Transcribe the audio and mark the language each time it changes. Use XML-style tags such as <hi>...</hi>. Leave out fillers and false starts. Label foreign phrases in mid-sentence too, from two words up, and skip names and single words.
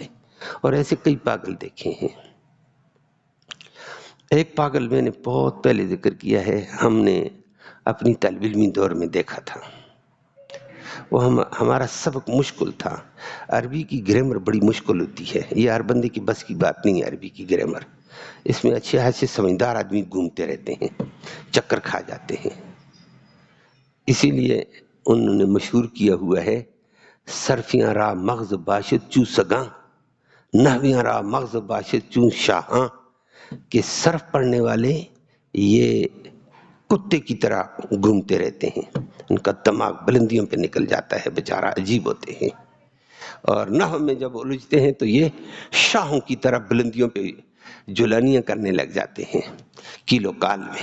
<ur>اور ایسے کئی پاگل دیکھے ہیں۔ ایک پاگل میں نے بہت پہلے ذکر کیا ہے، ہم نے اپنی طالب علمی دور میں دیکھا تھا، وہ ہمارا سبق مشکل تھا، عربی کی گرامر بڑی مشکل ہوتی ہے، یہ ہر بندے کی بس کی بات نہیں ہے عربی کی گرامر، اس میں اچھے خاصے سمجھدار آدمی گھومتے رہتے ہیں، چکر کھا جاتے ہیں۔ اسی لیے انہوں نے مشہور کیا ہوا ہے،</ur> <fa>صرفیاں را مغز باشد چو سگاں، نحویاں را مغز باشد چو شاہاں،</fa> <ur>کہ صرف پڑھنے والے یہ کتے کی طرح گھومتے رہتے ہیں، ان کا دماغ بلندیوں پہ نکل جاتا ہے، بیچارہ عجیب ہوتے ہیں، اور نحو میں جب الجھتے ہیں تو یہ شاہوں کی طرح بلندیوں پہ جولانیاں کرنے لگ جاتے ہیں کیلو کال میں۔</ur>